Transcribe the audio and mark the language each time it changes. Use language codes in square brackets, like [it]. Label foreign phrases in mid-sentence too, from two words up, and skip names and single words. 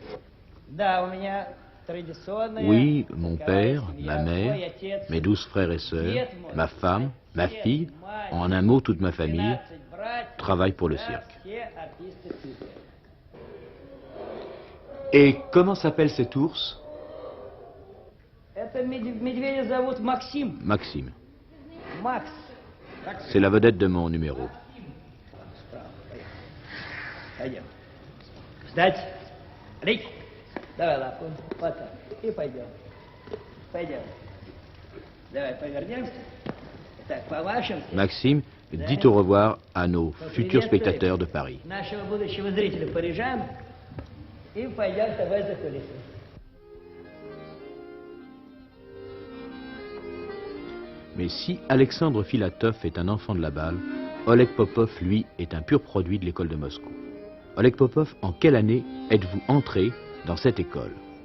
[fr] Oui, mon père, ma mère, mes 12 frères et sœurs, ma femme, ma fille, en un mot toute ma famille, travaille pour le cirque. Et comment s'appelle cet ours? [ru] Медведя зовут Максим. [fr] Maxime. [ru] Макс. [fr] C'est la vedette de mon numéro. [ru] Пойдем. Ждать. Рик. Давай лапу. Вот так. И пойдем. Пойдем. Давай повернемся. Так, помашем. [fr] Maxime dit au revoir à nos futurs spectateurs de Paris. [ru] Нашего будущего зрителя порежаем. И пойдем с тобой за кулисы. [fr] Mais si Alexandre Filatov est un enfant de la balle, Oleg Popov, lui, est un pur produit de l'école de Moscou. Oleg Popov, en quelle année êtes-vous entré dans cette école?